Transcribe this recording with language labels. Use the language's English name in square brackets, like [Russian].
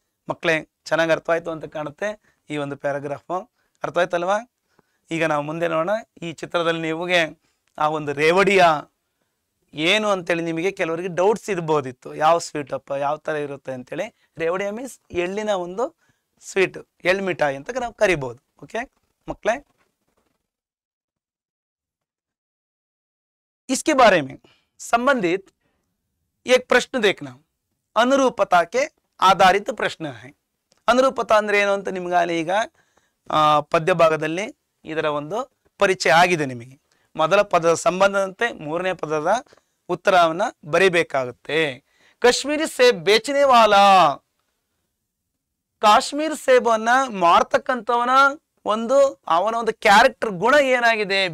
[Kannada] ಮಕ್ಕಳೇ, ಚೆನ್ನಾಗಿ ಅರ್ಥ ಆಯ್ತು ಅಂತ ಕಾಣುತ್ತೆ ಈ ಒಂದು ಪ್ಯಾರಾಗ್ರಾಫು. ಅರ್ಥ ಆಯ್ತಲ್ವಾ? ಈಗ ನಾವು ಮುಂದೆ ನೋಡೋಣ. ಈ ಚಿತ್ರದಲ್ಲಿ ನಿಮಗೆ ಆ ಒಂದು ರೇವಡಿಯ ಏನು ಅಂತೇಳಿ ನಿಮಗೆ ಕೆಲವರಿಗೆ ಡೌಟ್ಸ್ ಇರ್ಬೋದಿತ್ತು, ಯಾವ ಸ್ವೀಟ್ ಅಪ್ಪ, ಯಾವ ಥರ ಇರುತ್ತೆ ಅಂತೇಳಿ. ರೇವಡಿಯ ಮೀನ್ಸ್ ಎಳ್ಳಿನ ಒಂದು ಸ್ವೀಟ್, ಎಳ್ಳು ಮಿಠಾಯಿ ಅಂತ ನಾವು ಕರಿಬೋದು. ಓಕೆ ಮಕ್ಕಳೇ, [Hindi] इसके बारे में संबंधित एक प्रश्न देखना, अनुरूपता के आधारित प्रश्न है. [Kannada] ಅನುರೂಪತಾ ಅಂದ್ರೆ ಏನು ಅಂತ ನಿಮ್ಗಾಗಲೇ ಈಗ ಪದ್ಯ ಭಾಗದಲ್ಲಿ ಇದರ ಒಂದು ಪರಿಚಯ ಆಗಿದೆ ನಿಮಗೆ. ಮೊದಲ ಪದದ ಸಂಬಂಧದಂತೆ ಮೂರನೇ ಪದದ ಉತ್ತರವನ್ನ ಬರೀಬೇಕಾಗುತ್ತೆ. [Hindi] ಕಾಶ್ಮೀರಿ ಸೇಬ್ ಬೇಚನೆ ವಾಲಾ, [Kannada] ಕಾಶ್ಮೀರ್ ಸೇಬನ್ನ ಮಾರ್ತಕ್ಕಂಥವನ ಅವನ ಒಂದು ಕ್ಯಾರೆಕ್ಟರ್ ಗುಣ ಏನಾಗಿದೆ?